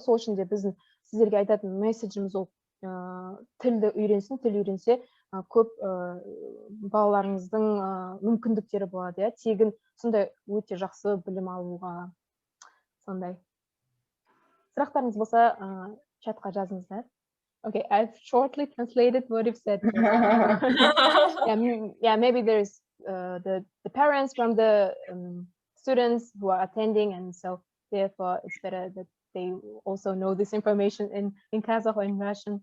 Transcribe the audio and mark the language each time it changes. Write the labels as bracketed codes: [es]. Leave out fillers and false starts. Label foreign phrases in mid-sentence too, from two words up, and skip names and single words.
[kk] Сол үшін де біздің сіздерге айтатын месседжіміз ол тілді үйренсін, тіл үйренсе көп балаларыңыздың мүмкіндіктері болады, тегін сондай өте жақсы білім алуға. Сондай. Сұрақтарыңыз болса, чатқа жазыңыздар. [en] Okay, I've shortly translated what you've said. Yeah, maybe there's the parents from the students who are attending, and so therefore it's better that they also know this information in Kazakh or in Russian.